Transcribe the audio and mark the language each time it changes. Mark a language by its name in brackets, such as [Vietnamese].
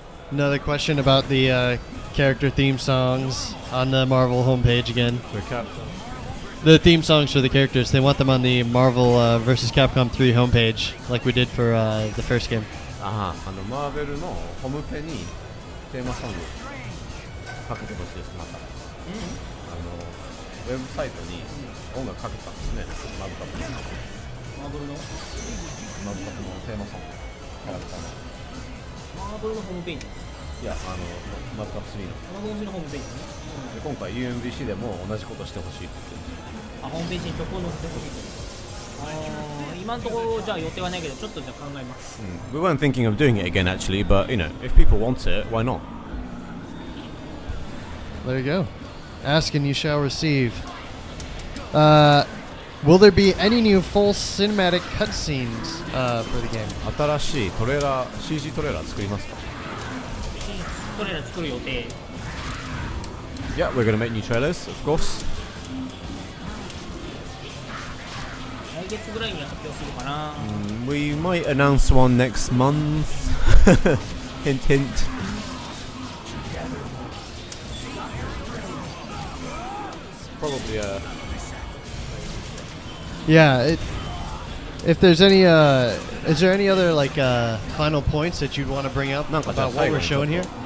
[English] Another question about the character theme songs on the Marvel homepage again. For Capcom. The theme songs for the characters, they want them on the Marvel vs. Capcom 3 homepage, like we did for the first game. [Japanese] マーベルのホームペにテーマソングかけてほしいです。またウェブサイトに音楽かけたんですね。マブカップのテーマソングキャラクターのマーブルのホームページ。いやマブカップ3のマーブルのホームページね。で今回 UMBC でも同じことしてほしいって言ってホームページに曲を載せてほしい。今のところじゃあ予定はないけどちょっとじゃあ考えます。 [English] We weren't thinking of doing it again actually, but you know, if people want it, why not? There you go. Ask and you shall receive. Will there be any new full cinematic cutscenes for the game? [Japanese] 新しいトレーラー CG トレーラー作りますか？トレーラー作る予定。 [English] Yeah, we're going to make new trailers, of course. [Japanese] 来月ぐらいに発表するかな。 [English] We might announce one next month. Hint, hint. It's probably Yeah, if there's any, is there any other like final points that you'd want to bring up about what we're showing here?